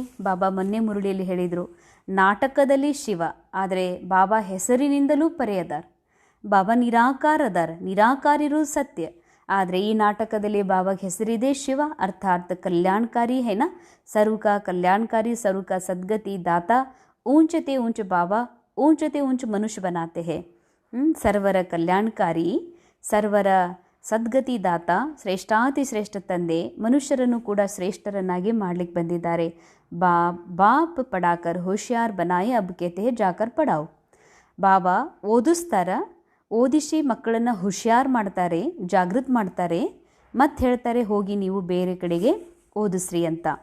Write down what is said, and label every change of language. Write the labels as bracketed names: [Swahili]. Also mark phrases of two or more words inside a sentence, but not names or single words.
[Kannada] ಬಾಬಾ ಮೊನ್ನೆ ಮುರುಳಿಯಲ್ಲಿ ಹೇಳಿದರು, ನಾಟಕದಲ್ಲಿ ಶಿವ, ಆದರೆ ಬಾಬಾ ಹೆಸರಿನಿಂದಲೂ ಪರೆಯದಾರ. ಬಾಬಾ ನಿರಾಕಾರ ಅದಾರ. ನಿರಾಕಾರ ಇರೋದು ಸತ್ಯ, ಆದರೆ ಈ ನಾಟಕದಲ್ಲಿ ಬಾಬಾಗೆ ಹೆಸರಿದೆ ಶಿವ, ಅರ್ಥಾತ್ ಕಲ್ಯಾಣಕಾರಿ ಹೇನ. [Hindi] सर्व का कल्याणकारी, सर्व का सद्गति दाता. ऊंचते ऊंच बाबा ऊंचते ऊंच मनुष्य बनाते हैं. [Kannada] ಸರ್ವರ ಕಲ್ಯಾಣಕಾರಿ, ಸರ್ವರ ಸದ್ಗತಿ ದಾತ, ಶ್ರೇಷ್ಠಾತಿ ಶ್ರೇಷ್ಠ ತಂದೆ ಮನುಷ್ಯರನ್ನು ಕೂಡ ಶ್ರೇಷ್ಠರನ್ನಾಗಿ ಮಾಡಲಿಕ್ಕೆ ಬಂದಿದ್ದಾರೆ. [Hindi] बाप पढ़ाकर होशियार बनाए अब कहते जाकर पढ़ाओ. [Kannada] ಬಾಬಾ ಓದಿಸ್ತಾರ, ಓದಿಸಿ ಮಕ್ಕಳನ್ನು ಹುಷಿಯಾರ್ ಮಾಡ್ತಾರೆ, ಜಾಗೃತ ಮಾಡ್ತಾರೆ, ಮತ್ತು ಹೇಳ್ತಾರೆ ಹೋಗಿ ನೀವು ಬೇರೆ ಕಡೆಗೆ ಓದಿಸ್ರಿ ಅಂತ.